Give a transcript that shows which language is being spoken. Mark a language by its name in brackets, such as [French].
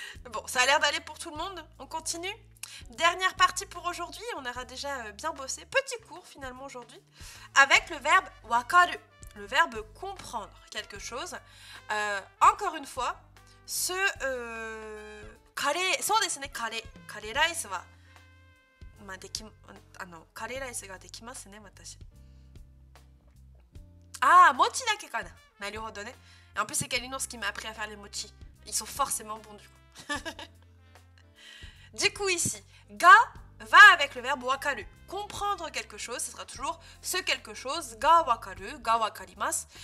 [French] Bon, ça a l'air d'aller pour tout le monde. On continue. Dernière partie pour aujourd'hui. On aura déjà bien bossé. Petit cours finalement aujourd'hui. Avec le verbe wakaru. Le verbe comprendre quelque chose. Encore une fois, ce... [Japanese] Kare, そうですね、カレーライスは、まあ、カレーライスができますね、私。 Ah, mochi da ke kana. Naruhodo ne. [French] En plus, c'est Kalinos qui m'a appris à faire les mochi. Ils sont forcément bons du coup. Du coup, ici, ga va avec le verbe wakaru. Comprendre quelque chose, ce sera toujours ce quelque chose, [Japanese] ga wakaru, ga wakarimasu.